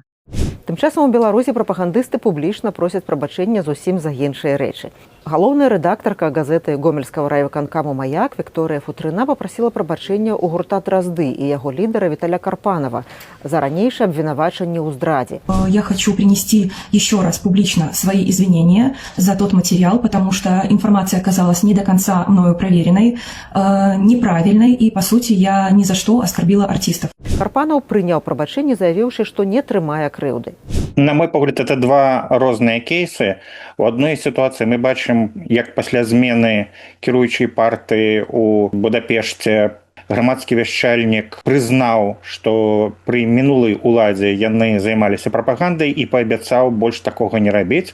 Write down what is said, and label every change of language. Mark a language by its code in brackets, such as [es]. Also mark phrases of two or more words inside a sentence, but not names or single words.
[be] Тым часам у Беларусі прапагандысты публічна просяць прабачэння зусім за іншыя рэчы. Галоўная рэдактарка газеты гомельскага райвыканкаму «Маяк» Вікторыя Футрына папрасіла прабачэння ў гурта «Дразды» і яго лідара Віталя Карпанова за ранейшае обвинувачение ў здраде. [ru] Я хочу принести еще раз публично свои извинения за тот материал, потому что информация оказалась не до конца мною проверенной, неправильной, и, по сути, я ни за что оскорбила артистов. [be] Карпанов прыняў прабачэнне, заявіўшы, што не трымае крыўды. На мой погляд, это два розныя кейсы. У адной сітуацыі мы бачым, як пасля змены кіруючай партыі ў Будапешце грамадскі вяшчальнік прызнаў, што пры мінулай уладзе яны займаліся прапагандай і паабяцаў больш такога не рабіць.